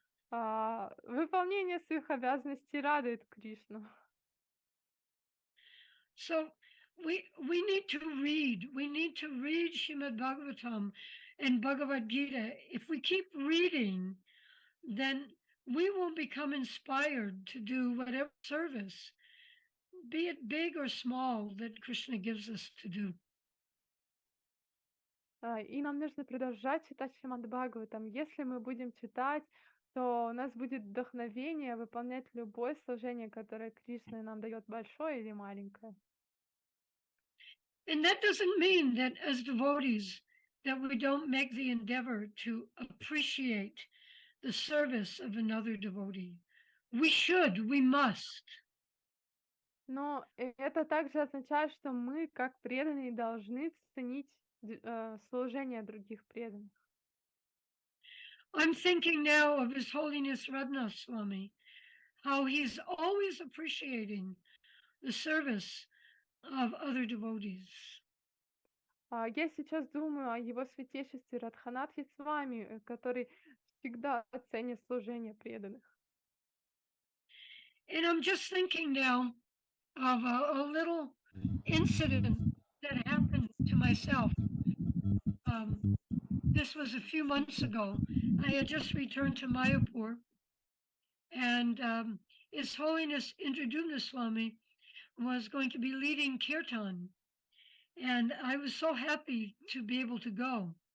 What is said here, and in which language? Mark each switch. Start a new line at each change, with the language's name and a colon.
Russian: Выполнение своих обязанностей радует Кришну.
English: So we need to read. We need to read Shrimad Bhagavatam and Bhagavad Gita. If we keep reading, then we will become inspired to do whatever service, be it big or small, that Krishna gives us to do.
Russian: И нам нужно продолжать читать Шримад Бхагаватам. Если мы будем читать, то у нас будет вдохновение выполнять любое служение, которое Кришна нам дает, большое или маленькое.
English: And that doesn't mean that as devotees that we don't make the endeavor to appreciate the service of another devotee. We should, we must.
Russian: Но это также означает, что мы, как преданные, должны ценить служение других преданных.
English: I'm thinking now of His Holiness Radhanath Swami, how he's always appreciating the service of other devotees.
Russian: Я сейчас думаю о его святейшестве Радханатхе Свами, который всегда ценит служение преданных.
English: And I'm just thinking now of a little incident that happened to myself. This was a few months ago. I had just returned to Mayapur, and His Holiness Indradumna Swami was going to be leading kirtan, and I was so happy to be able to go.